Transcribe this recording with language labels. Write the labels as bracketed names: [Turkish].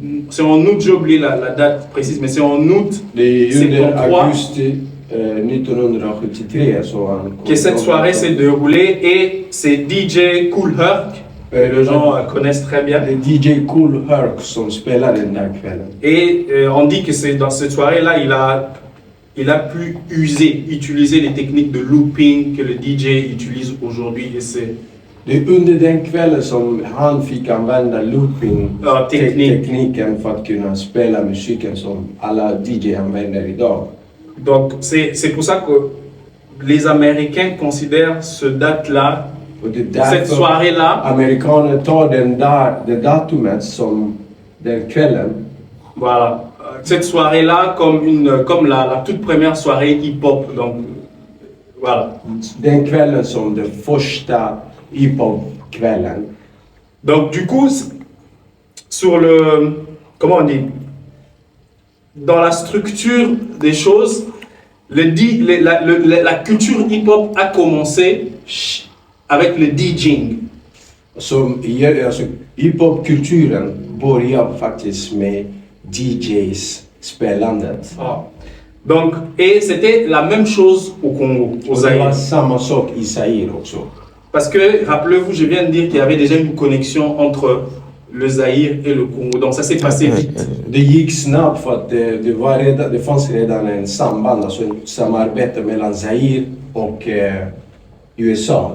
[French] C'est en août, j'ai oublié la date précise, mais c'est en août. [Swedish] Det är under augusti 1973 så han [French] que cette soirée s'est déroulée et c'est DJ Kool Herc. Les gens connaissent très bien. [Swedish] Det är DJ Kool Herc som spelar den där kvällen. [French] Et on dit que c'est dans cette soirée-là, il a pu utiliser les techniques de looping que le DJ utilise aujourd'hui. Et [Swedish] det är under den kvällen som han fick använda looping-tekniken för att kunna spela musiken som alla DJ använder idag. [French] Donc c'est pour ça que les Américains considèrent ce date-là, cette soirée-là, [Swedish] amerikaner tar det datumet som den kvällen. [French] Voilà, cette soirée-là comme la toute première soirée hip-hop. Donc voilà. [Swedish] Den kvällen som den första hip-hop-kvällen. [French] Donc du coup, sur comment on dit, dans la structure des choses, la culture hip-hop a commencé avec le DJing. [Swedish] Alltså hiphop-kulturen börjar faktiskt med DJs spelandet. Ah. [French] Donc, et c'était la même chose au Congo, au Zaïre. [Swedish] Det var samma sak i Zaïre också. [French] Parce que, rappelez-vous, je viens de dire qu'il y avait déjà une connexion entre le Zaïre et le Congo. Donc ça s'est passé vite. [Swedish] Det gick snabbt för att det fanns redan en samband, alltså ett samarbete mellan Zaïre och USA.